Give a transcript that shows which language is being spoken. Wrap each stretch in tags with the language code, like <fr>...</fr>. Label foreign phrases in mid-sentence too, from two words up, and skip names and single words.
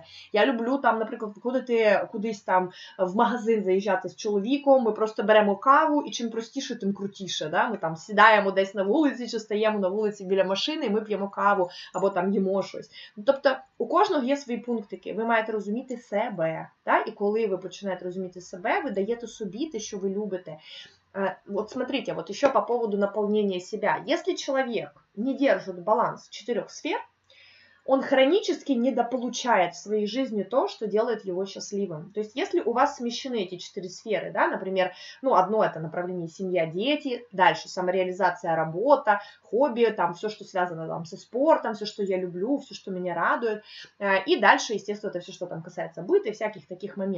<uk>Я люблю, там, наприклад, виходити кудись там в магазин, заїжджати з чоловіком, ми просто беремо каву, і чим простіше, тим крутіше. Да? Ми там сідаємо десь на вулиці, чи стаємо на вулиці біля машини, і ми п'ємо каву, або там їмо щось. Тобто, у кожного є свої пунктики. Ви маєте розуміти себе. Да? І коли ви починаєте розуміти себе, ви даєте собі те, що ви любите.</uk> <ru>Вот смотрите, вот еще по поводу наполнения себя. Если человек не держит баланс 4 сфер, он хронически недополучает в своей жизни то, что делает его счастливым. То есть, если у вас смещены эти 4 сферы, да, например, ну, одно это направление семья, дети, дальше самореализация, работа, хобби, там, все, что связано там, со спортом, все, что я люблю, все, что меня радует, и дальше, естественно, это все, что там касается быта и всяких таких моментов.</ru>